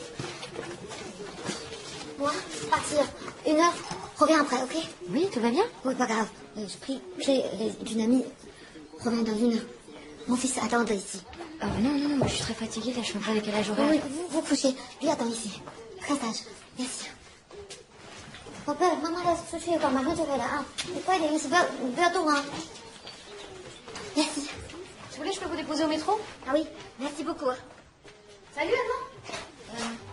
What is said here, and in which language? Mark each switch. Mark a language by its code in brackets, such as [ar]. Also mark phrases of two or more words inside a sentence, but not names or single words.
[fr] Moi, partir. 1 heure. Reviens après, ok? Oui, tout va bien? Oui, pas grave. Je prie clé d'une amie. Reviens dans 1 heure. Mon fils attend ici. Non, moi je suis très fatiguée, là, je suis en plein décalage horaire. Oui, vous couchez. Lui attend ici. Très sage. Merci. [zh] 宝贝，妈妈要出去一会儿，马上就回来啊！你快点，不要动啊！ Merci. [fr] Si vous voulez, je peux vous déposer au métro? Ah oui, merci beaucoup. Salut, Anna.